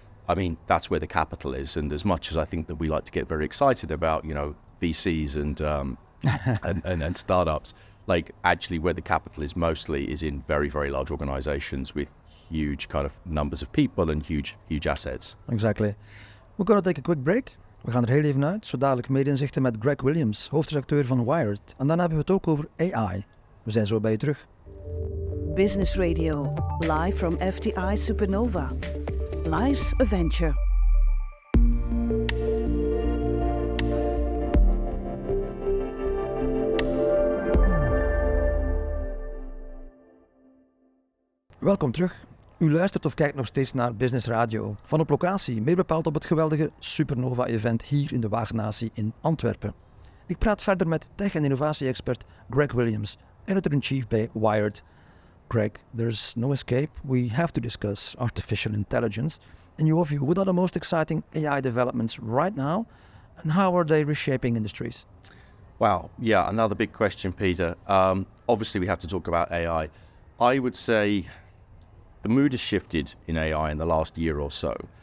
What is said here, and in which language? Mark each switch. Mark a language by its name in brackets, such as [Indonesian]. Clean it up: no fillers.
[English] I mean, that's where the capital is. And as much as I think that we like to get very excited about, VCs and startups, like actually where the capital is mostly is in very, very large organizations with huge kind of numbers of people and huge assets. Exactly. We're going to take a quick break. [Dutch] We gaan er heel even uit. Zo dadelijk meer inzichten met Greg Williams, hoofdredacteur van Wired. En dan hebben we het ook over AI. We zijn zo bij je terug. [English] Business Radio, live from FTI SuperNova. Life's a venture. [Dutch] Welkom terug. U luistert of kijkt nog steeds naar Business Radio. Van op locatie, meer bepaald op het geweldige SuperNova-event hier in de Waagnatie in Antwerpen. Ik praat verder met tech- en innovatie-expert Greg Williams, editor-in-chief bij Wired. [English] Greg, there's no escape. We have to discuss artificial intelligence. In your view, what are the most exciting AI developments right now, and how are they reshaping industries? Wow, yeah, another big question, Peter. Obviously, we have to talk about AI. I would say the mood has shifted in AI in the last year or so.